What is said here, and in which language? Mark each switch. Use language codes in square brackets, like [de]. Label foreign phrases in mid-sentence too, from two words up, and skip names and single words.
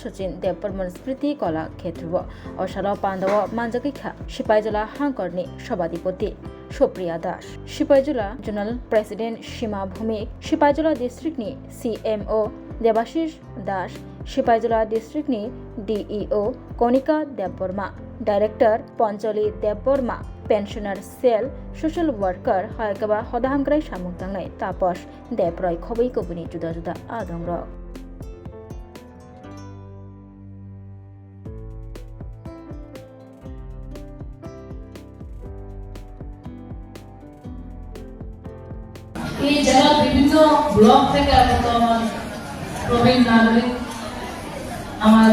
[trp] Sochin De Perman Spriti Kola Khetrbo Oshalo Pandawa Manjakikha Shipaijala Hankorni Shobadipoti Shopriya Das Shipaijala Journal President Shima Bhumik Shipaijala District Ni CMO Debashish Das Shipaijala District ni DEO Konika Debborma Director Poncholi Debborma [en] Pensioner Cell Social Worker [trp] Haigaba Hodahangrai Samuktangnai Taposh Debroi Khobai Kobuni Juda Juda Adongrok [bn] এই জেলার বিভিন্ন ব্লক থেকে আগত আমার প্রবীণ নাগরিক আমার